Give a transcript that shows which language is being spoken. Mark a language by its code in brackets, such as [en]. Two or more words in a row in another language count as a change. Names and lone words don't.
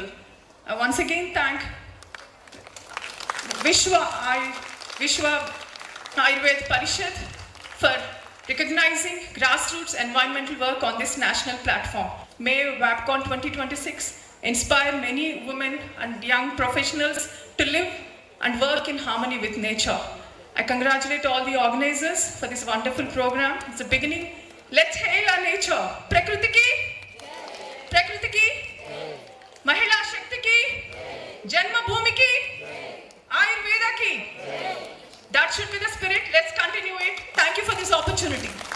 [en] I once again thank Vishwa Ayurveda Parishad for recognizing grassroots environmental work on this national platform. May WAPCON 2026 inspire many women and young professionals to live and work in harmony with nature. I congratulate all the organizers for this wonderful program. It's a beginning. Let's hail our nature. [hi] प्रकृति की, महिला शक्ति की, जन्म भूमि की, आयुर्वेद की. [en] That should be the spirit. Let's continue it. Thank you for this opportunity.